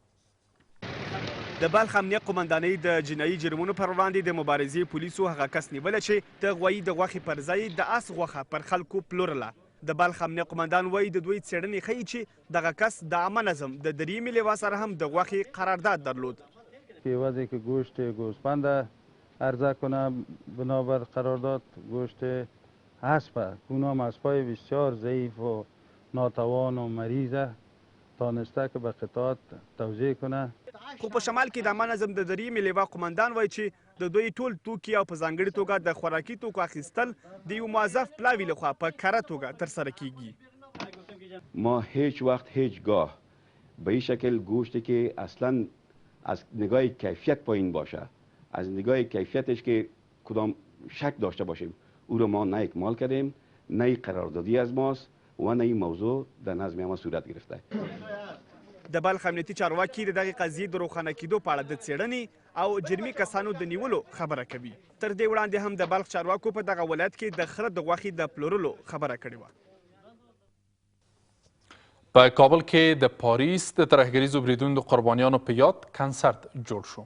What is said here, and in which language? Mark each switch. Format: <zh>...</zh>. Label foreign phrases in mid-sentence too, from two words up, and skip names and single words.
<ps>د بلخ امنیه قماندانۍ د جنایي جرمونو پر وړاندې د مبارزې پولیسو هغه کس نیولی چې د غوایي د غوښې پر ځای د آس غوښه پر خلکو پلورله. د بلخ امنیه قماندان وایي د دوی څېړنې ښیي چې دغه کس د عامه نظم د 3 لواء سره هم د غوښې قرارداد درلود.</ps> <fa>وضعی که گوشت گوسفند عرضه کنه بنابر قرارداد گوشت اسب اونام اسبای بسیار ضعیف و ناتوان و مریضه تانسته که به قطعات توزیع کنه.</fa> <ps>خو په شمال کې د عامه نظم د 3 لواء قماندان وایي چې د دوی ټول توکي او په ځانګړې توګه د خوراکي توکو اخیستل د یو موظف پلاوي لخوا په کره توګه ترسره کیږي.</ps> <fa>ما هیچ وقت هیچگاه به این شکل گوشتی که اصلا از نگاه کیفیت پایین باشه، از نگاه کیفیتش که کدام شک داشته باشیم او رو ما نه اکمال کردیم، نه قراردادی از ماست و نه این موضوع در نظم ما صورت گرفته.</fa> <ps>د بلخ امنیتي چارواکي د دغې قضیې د روښانه کېدو په اړه د څېړنې او جرمي کسانو د نیولو خبره کوي. تر دې وړاندې هم د بلخ چارواکو په دغه ولایت کې د خره د غوښې د پلورلو خبره کړې وه. په کابل کې د پاریس د ترهګریزو بریدونو د قربانیانو په یاد کنسرت جوړ شو.</ps>